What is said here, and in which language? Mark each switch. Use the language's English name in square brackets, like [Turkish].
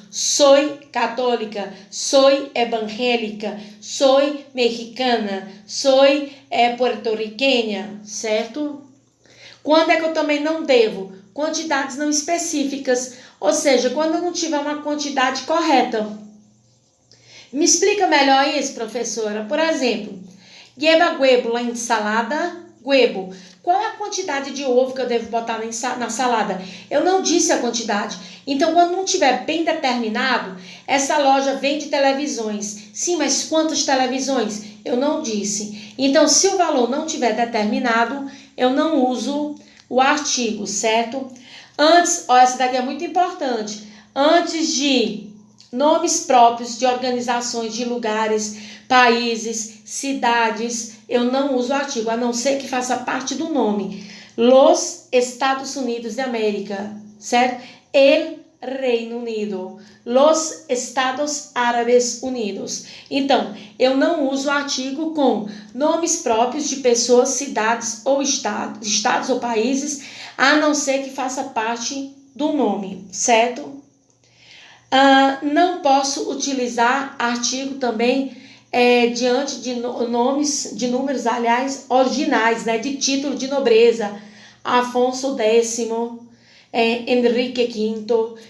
[Spanish] Soy católica, soy evangélica, soy mexicana, soy puertorriqueña, [Portuguese] certo? Quando é que eu também não devo? Quantidades não específicas, ou seja, quando eu não tiver uma quantidade correta. Me explica melhor isso, professora. Por exemplo, [Spanish] lleva huevo la ensalada, huevo. [Portuguese] Qual é a quantidade de ovo que eu devo botar na salada? Eu não disse a quantidade. Então, quando não tiver bem determinado, essa loja vende televisões. Sim, mas quantas televisões? Eu não disse. Então, se o valor não tiver determinado, eu não uso o artigo, certo? Antes, essa daqui é muito importante. Antes de nomes próprios de organizações, de lugares, países, cidades, eu não uso o artigo, a não ser que faça parte do nome. [Spanish] Los Estados Unidos de América, [Portuguese] certo? [Spanish] El Reino Unido. Los Estados Árabes Unidos. [Portuguese] Então, eu não uso o artigo com nomes próprios de pessoas, cidades ou estados ou países, a não ser que faça parte do nome, certo? Não posso utilizar artigo também diante de nomes, de números, aliás, originais, né, de título de nobreza, Afonso X, Henrique V.